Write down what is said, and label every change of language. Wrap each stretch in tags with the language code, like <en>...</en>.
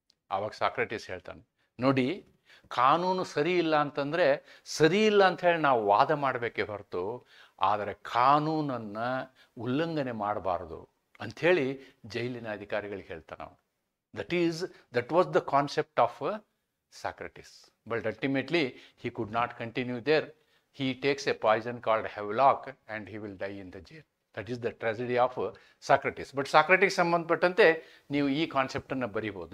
<kn>ಆವಾಗ ಸಾಕ್ರೆಟಿಸ್ ಹೇಳ್ತಾನೆ, ನೋಡಿ, ಕಾನೂನು ಸರಿ ಇಲ್ಲ ಅಂತಂದರೆ ಸರಿ ಇಲ್ಲ ಅಂತ ಹೇಳಿ ನಾವು ವಾದ ಮಾಡಬೇಕೇ ಹೊರತು ಆದರೆ ಕಾನೂನನ್ನು ಉಲ್ಲಂಘನೆ ಮಾಡಬಾರ್ದು ಅಂಥೇಳಿ ಜೈಲಿನ ಅಧಿಕಾರಿಗಳಿಗೆ ಹೇಳ್ತಾನೆ ನಾವು.</kn> <en>That was the concept of Socrates. But ultimately he could not continue there. He takes a poison called Havelock and he will die in the jail. That is the tragedy of Socrates.</en> <kn>But Socrates ಸಂಬಂಧಪಟ್ಟಂತೆ ನೀವು ಈ ಕಾನ್ಸೆಪ್ಟನ್ನು ಬರೀಬೋದು.</kn>